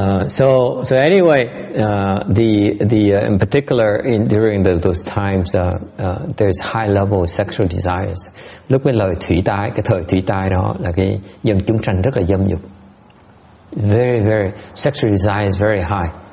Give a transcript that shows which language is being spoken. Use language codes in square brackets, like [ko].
[en] So anyway, in particular during those times, there's high level sexual desires. [vi] Lúc cái thời thủy tai đó là cái dân chúng sanh rất là dâm dục. [en] Very, very sexual desire is very high.